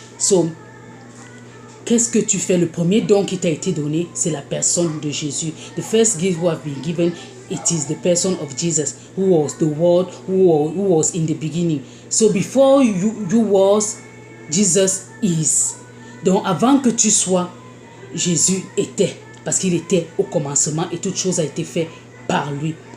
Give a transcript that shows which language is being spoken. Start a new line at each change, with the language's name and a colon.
French: So, qu'est-ce que tu fais? Le premier don qui t'a été donné, c'est la personne de Jésus.
English: The first gift who have been given, it is the person of Jesus, who was the word, who was in the beginning. So before you was, Jesus is.
French: Donc avant que tu sois, Jésus était, parce qu'il était au commencement et toute chose a été faite par lui.